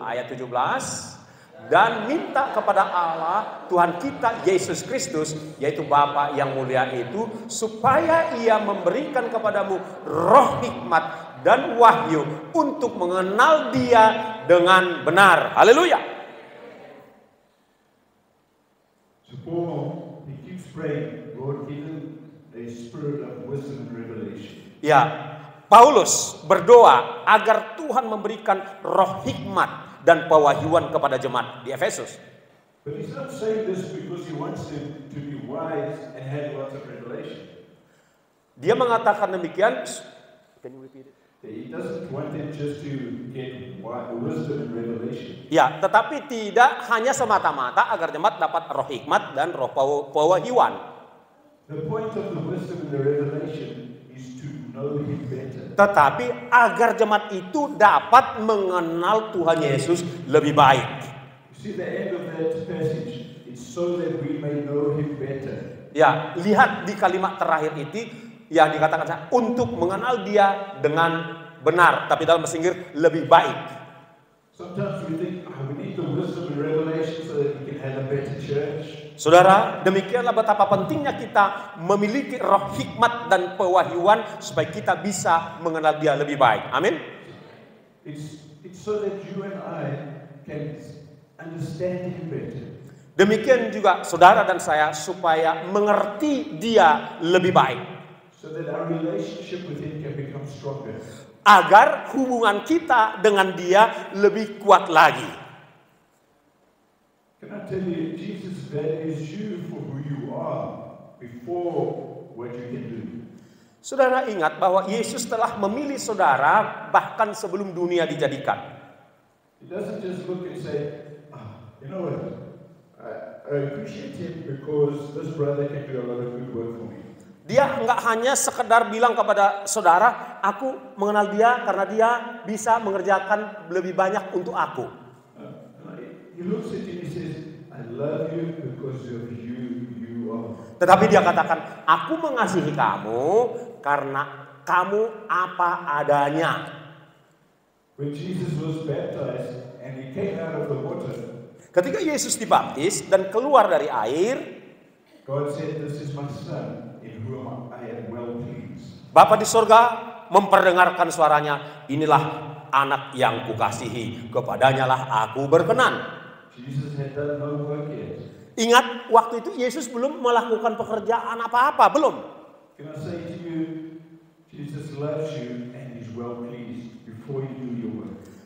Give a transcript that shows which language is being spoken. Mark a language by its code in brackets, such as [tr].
[id] Ayat 17. Dan minta kepada Allah Tuhan kita Yesus Kristus, yaitu Bapa yang mulia itu, supaya Ia memberikan kepadamu roh hikmat dan wahyu untuk mengenal Dia dengan benar. Haleluya. [en] So Paul, he keeps praying, Lord, give him a spirit of wisdom and revelation. [id] Ya, Paulus berdoa agar Tuhan memberikan roh hikmat dan pewahyuan kepada jemaat di Efesus. [en] But he's not saying this because he wants them to be wise and have lots of revelation. [id] Dia mengatakan demikian. [en] Can you repeat it? He doesn't want them just to get wisdom and revelation. [id] Ya, tetapi tidak hanya semata-mata agar jemaat dapat roh hikmat dan roh pewahyuan. [en] The point of the wisdom and the revelation is to know Him better. [id] Tetapi agar jemaat itu dapat mengenal Tuhan Yesus lebih baik. [en] You see the end of that passage, it's so that we may know Him better. [id] Ya, lihat di kalimat terakhir itu yang dikatakan untuk mengenal Dia dengan benar, tapi dalam bahasa Inggris lebih baik. [en] Sometimes we think, we need the wisdom and revelation so that we can have a better church. [id] Saudara, demikianlah betapa pentingnya kita memiliki roh hikmat dan pewahyuan supaya kita bisa mengenal Dia lebih baik. Amin. [en] It's so that you and I can understand Him better. [id] Demikian juga saudara dan saya supaya mengerti Dia lebih baik. [en] So that our relationship with Him can become stronger. [id] Agar hubungan kita dengan Dia lebih kuat lagi. [en] Can I tell you, Jesus values you for who you are before what you can do. [id] Saudara ingat bahwa Yesus telah memilih saudara bahkan sebelum dunia dijadikan. [en] He doesn't just look and say, you know what, I appreciate him because this brother can do a lot of good work for me. [id] Dia enggak hanya sekedar bilang kepada saudara, aku mengenal dia karena dia bisa mengerjakan lebih banyak untuk aku. [en] He looks at you and he says, I love you because of you are. [id] Tetapi dia katakan, aku mengasihi kamu karena kamu apa adanya. [en] When Jesus was baptized and he came out of the water, [id] ketika Yesus dibaptis dan keluar dari air, [en] God said, this is my son in whom I am well pleased. [id] Bapa di sorga memperdengarkan suaranya, inilah anak yang kukasihi, kepadanya lah aku berkenan. [en] Jesus had done no work yet. [id] Ingat, waktu itu Yesus belum melakukan pekerjaan apa-apa, belum. [en] Can I say to you, Jesus loves you and is well pleased before you do your work.